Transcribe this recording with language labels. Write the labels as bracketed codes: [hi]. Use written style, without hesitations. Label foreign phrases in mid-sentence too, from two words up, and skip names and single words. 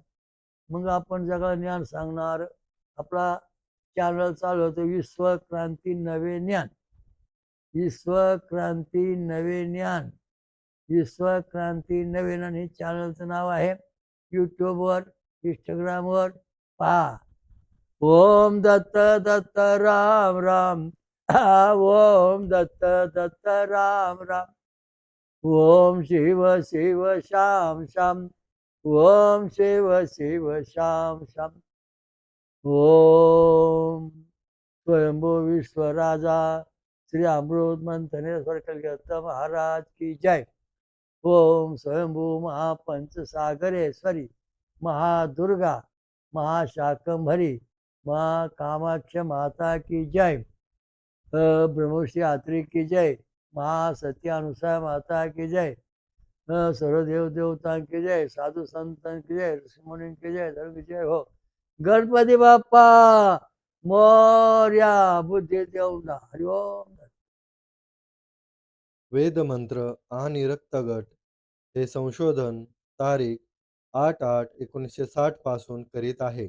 [mr] मग आपण जगाला ज्ञान सांगणार. आपला चॅनल चालू होतो विश्वक्रांती नवे ज्ञान, विश्वक्रांती नवे ज्ञान, विश्वक्रांती नवे ज्ञान हे चॅनलचं नाव आहे. यूट्यूबवर, इंस्टाग्रामवर पहा. [hi] ओम दत्त दत्त राम राम, ओम दत्त दत्त राम राम, ओम शिव शिव श्याम श्याम, ओम शिव शिव श्याम श्याम, ओम स्वयंभू विश्वराजा श्री अमृत मंथनेश्वर कलकत्ता महाराज की जय. ओम स्वयंभू महापंचसागरेश्वरी महादुर्गा महाशाकंभरी कामाक्ष माता की जय. ब्रह्मश्री यात्री की जय. महासत्य अनुसार माता की जय. सर्व देव देवता की जय. साधू संतां की जय. ऋषिमुनी की जय. धर्म की जय हो. [mr] गणपती बाप्पा मोर्या. बुद्धी देऊन हरिओम. वेदमंत्र आणि रक्तगट हे संशोधन तारीख 8/8/1960 पासून करीत आहे.